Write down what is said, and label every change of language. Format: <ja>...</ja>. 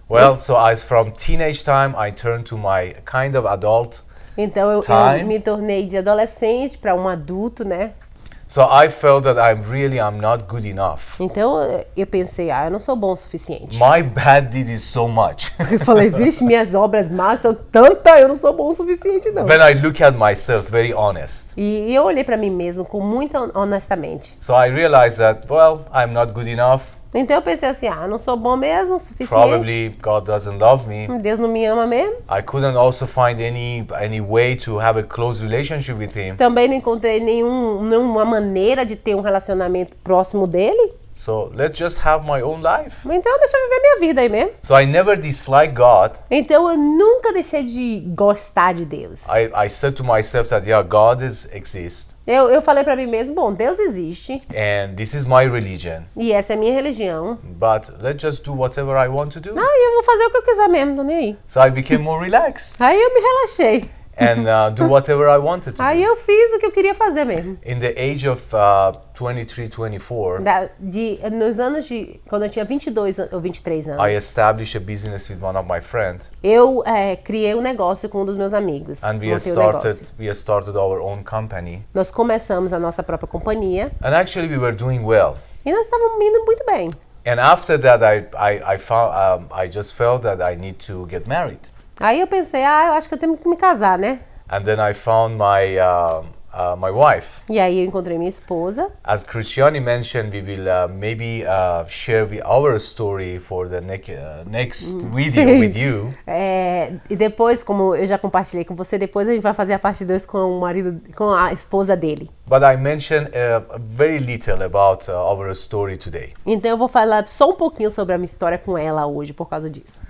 <en>Well, so as from teenage time, I turned to my kind of adult.</en> <pt>Então eu</pt> <en>Time.</en> <pt>me tornei de adolescente para um adulto, né?</pt> <en>So I felt that I'm not good enough.</en> <pt>Então eu pensei, eu não sou bom o suficiente.</pt> <en>My bad deed is so much.</en> <pt>Eu falei, vixe, minhas obras más são tantas, eu não sou bom o suficiente não.</pt> <en>When I look at myself, very honest.</en> <pt>E eu olhei para mim mesmo com muita honestamente.</pt> <en>So I realized that, well, I'm not good enough.</en> <pt>Então eu pensei assim, eu não sou bom mesmo, o suficiente.</pt> <en>Probably God doesn't love me.</en> <pt>Deus não me ama mesmo.</pt> <en>I couldn't also find any way to have a close relationship with Him.</en> <pt>Também não encontrei nenhuma maneira de ter um relacionamento próximo dele.</pt> <en>So let's just have my own life.</en> <pt>Então deixa eu viver minha vida aí mesmo.</pt> <en>So I never dislike God.</en> <pt>Então eu nunca deixei de gostar de Deus.</pt> <en>I said to myself that, yeah, God exists.</en> <pt>Eu falei pra mim mesmo, bom, Deus existe</pt> <en>And this is my religion.</en> <pt>e essa é a minha religião.</pt> <en>But let's just do whatever I want to do.</en> <pt>Eu vou fazer o que eu quiser mesmo, tô nem aí.</pt> <en>So I became more relaxed</en> <pt>Aí eu me relaxei.</pt> <en>and do whatever I wanted to</en> <pt>Aí</pt> <en>do.</en> <pt>eu fiz o que eu queria fazer mesmo.</pt> <en>In the age of 23, 24,</en> <pt>Nos anos de... Quando eu tinha 22 ou 23 anos,</pt> <en>I established a business with one of my friends.</en> <pt>eu criei um negócio com um dos meus amigos.</pt> <en>And</en> <pt>Montei um negócio.</pt> <en>we started our own company.</en> <pt>Nós começamos a nossa própria companhia</pt> <en>And actually we were doing well.</en> <pt>e nós estávamos indo muito bem.</pt> <en>And after that, I found I just felt that I need to get married.</en> <pt>Aí eu pensei, eu acho que eu tenho que me casar, né?</pt> <en>And then I found my wife.</en> <pt>E aí eu encontrei minha esposa.</pt> <en>As Christiani mentioned, we will maybe share our story for the next video with you.</en> <pt>E depois, como eu já compartilhei com você, depois a gente vai fazer a parte 2 com a esposa dele.</pt> <en>But I mentioned very little about our story today.</en> <pt>Então eu vou falar só um pouquinho sobre a minha história com ela hoje por causa disso.</pt>